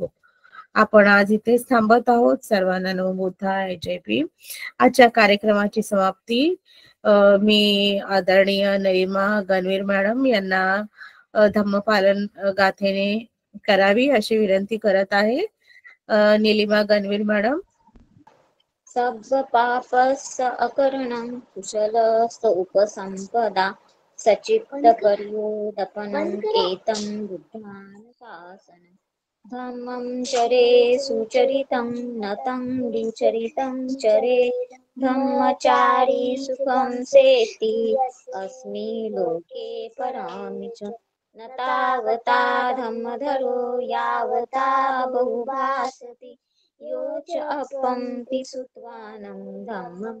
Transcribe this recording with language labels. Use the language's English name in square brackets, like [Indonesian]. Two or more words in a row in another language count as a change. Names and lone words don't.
[Marathi] आपण आज इथेच थांबत आहोत. सर्वांना [Pali] नमो बुद्धाय. [Marathi] जय भीम. आजच्या कार्यक्रमाची समाप्ती मी आदरणीय नलिमा गणवीर मॅडम यांना धम्मपालन गाथेने करावी अशी विनंती करत आहे. निलिमा गणवीर मॅडम. [Pali] सब्ब पापस्य अकरणं कुशलस्य उपसंपदा सचित्त पर्योदपनं एतं बुद्धानुशासनं धम्मं चरे सुचरितं नतं दुचरितं चरे धम्मचारी सुखं सेति अस्मि लोके परामि च न तावता धम्मधरो यावता बहुभासति यो च अपंति सुत्वानं धम्मं